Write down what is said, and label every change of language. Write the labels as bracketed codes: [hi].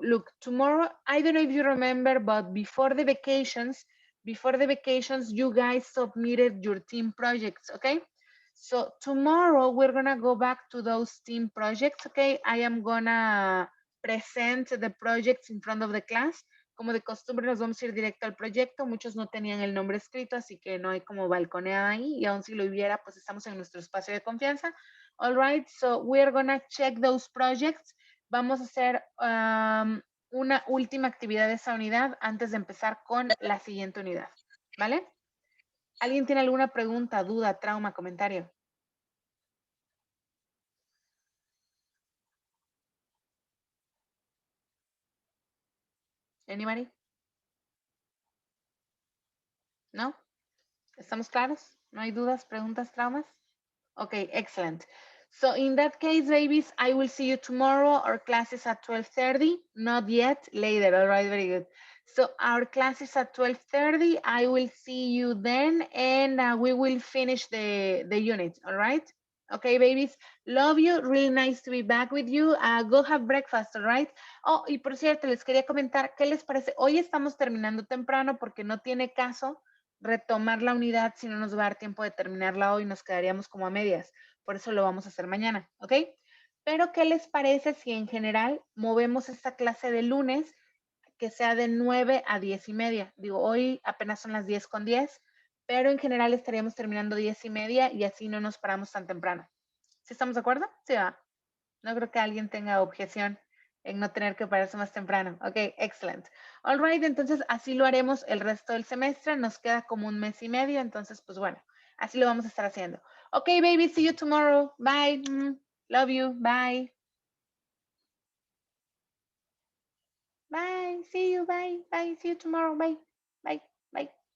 [en] Look, tomorrow, I don't know if you remember, but before the vacations, you guys submitted your team projects, okay? So tomorrow we're gonna go back to those team projects, okay? I am gonna present the projects in front of the class [es] Como de costumbre nos vamos a ir directo al proyecto. Muchos no tenían el nombre escrito, así que no hay como balconeada ahí. Y aún si lo hubiera, pues estamos en nuestro espacio de confianza. [en] All right, so we're gonna check those projects. [es] Vamos a hacer una última actividad de esa unidad antes de empezar con la siguiente unidad, ¿vale? ¿Alguien tiene alguna pregunta, duda, trauma, comentario? [en] Anybody? [es] ¿No? ¿Estamos claros? ¿No hay dudas, preguntas, traumas? [en] Okay, excellent. So in that case, babies, I will see you tomorrow. Our class is at 12:30. Not yet, later. All right, very good. So our class is at 12:30. I will see you then, and we will finish the unit. All right? Okay, babies. Love you. Really nice to be back with you. Go have breakfast, all right? [es] Oh, y por cierto, les quería comentar, ¿qué les parece? Hoy estamos terminando temprano porque no tiene caso retomar la unidad si no nos va a dar tiempo de terminarla hoy, nos quedaríamos como a medias. Por eso lo vamos a hacer mañana, ¿ok? Pero, ¿qué les parece si en general movemos esta clase de lunes que sea de 9 a 10:30? Digo, hoy apenas son las 10:10, pero en general estaríamos terminando 10:30 y así no nos paramos tan temprano. ¿Sí estamos de acuerdo? Sí, va. No creo que alguien tenga objeción en no tener que pararse más temprano. Ok, excelente. [en] All right, [es] entonces así lo haremos el resto del semestre. Nos queda como un mes y medio, entonces pues bueno, así lo vamos a estar haciendo. [en] Ok, baby, see you tomorrow. Bye. Love you. Bye. Bye. See you. Bye. Bye. See you tomorrow. Bye. Bye. Bye.